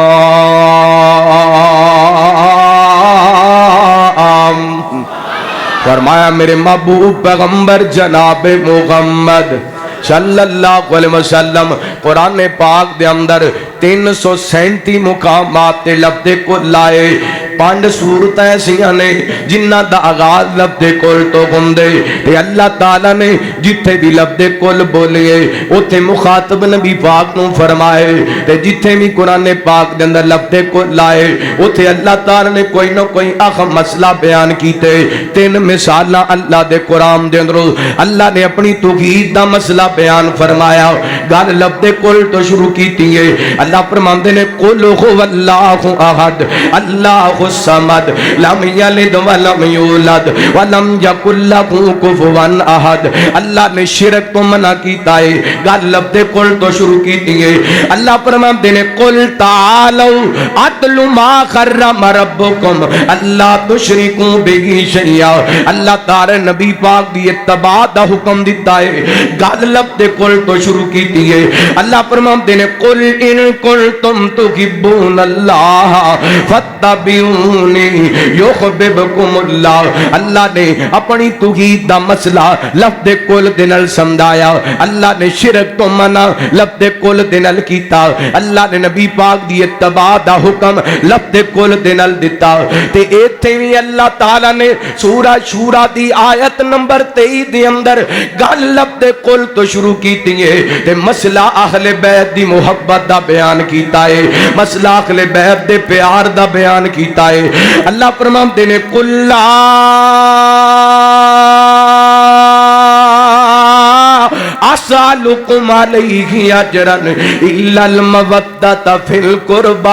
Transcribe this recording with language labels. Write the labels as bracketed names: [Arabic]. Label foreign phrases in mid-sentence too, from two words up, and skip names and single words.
[Punjabi] فرمایا میرے محبوب پیغمبر جناب محمد صلی اللہ علیہ وسلم قرآن پاک دے اندر 337 مقامات لفظ کو لائے 5 صورت ایسیاں نے جنہ دا آغاز لفظ کل تو گندے تے اللہ تعالیٰ نے جتھے بھی لفظ کل بولیے اتھے مخاطب نبی پاک نو فرمائے تے جتھے بھی قرآن پاک دے اندر لفظ کل لائے اتھے اللہ تعالیٰ نے کوئی نہ کوئی اہم مسئلہ بیان کیتے 3 مثالاں اللہ دے قرآن دے اندر اللہ نے اپنی توحید دا مسئلہ بیان فرمایا گل لفظ کل تو شروع کیتی ہے اللہ فرماندے نے [Arabic] قل هو اللہ احد اللہ الصمد لم یلد ولم یولد ولم یکن لہ کفوا احد. [Punjabi] اللہ نے شرک تو منع کیتا ہے, گل لفظ قل تو شروع کیتی ہے. [Urdu] اللہ فرماتے ہیں [Arabic] قل تعالوا اتل ما حرم ربکم اللہ تشرکوا بہ شیئا. [Punjabi] اللہ تعالی نبی پاک دی اتباع دا حکم دیتا ہے, گل لفظ قل تو شروع کیتی ہے. [Urdu] اللہ فرماتے ہیں [Arabic] قل ان کنتم تحبون اللہ فاتبعونی یحببکم اللہ. [Punjabi] اللہ نے اپنی توحید دا مسئلہ لفظ قل دے نال سمجھایا. اللہ نے شرک تو منع لفظ قل دے نال کیتا. اللہ نے نبی پاک دی اتباع دا حکم لفظ قل دے نال دتا. تے ایتھے وی اللہ تعالی نے سورہ شورا دی آیت نمبر 23 دے اندر گل لفظ قل تو شروع کیتی ہے تے مسئلہ اہل بیت دی محبت دا بیان کیتا ہے, مسئلہ اہل بیت دے پیار دا بیان کیتا ہے. اللہ فرماتے نے [Arabic] قل لا اسالکم علیہ اجرا الا المودۃ فی القربى.